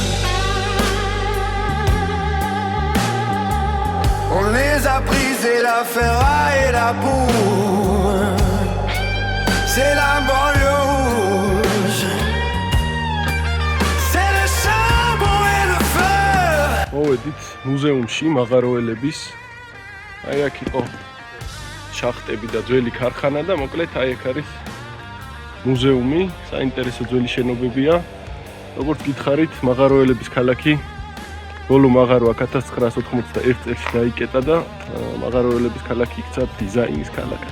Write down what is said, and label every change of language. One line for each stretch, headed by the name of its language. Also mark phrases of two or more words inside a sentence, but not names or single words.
French: On les a brisées, la ferraille et la boue. C'est la banlieue rouge. C'est le charbon et le feu.
Georgian: მოვედით მუზეუმში მაღაროელების. აი აქ იყო შახტები და ძველი ქარხანა და მოკლედ აი აქ არის მუზეუმი, საინტერესო ძველი შენობებია. როგორც გითხარით, მაღაროელების ქალაქი ბოლო მაღარო 1991 წელს დაიკეტა და მაღაროელების ქალაქი იქცა დიზაინის ქალაქად.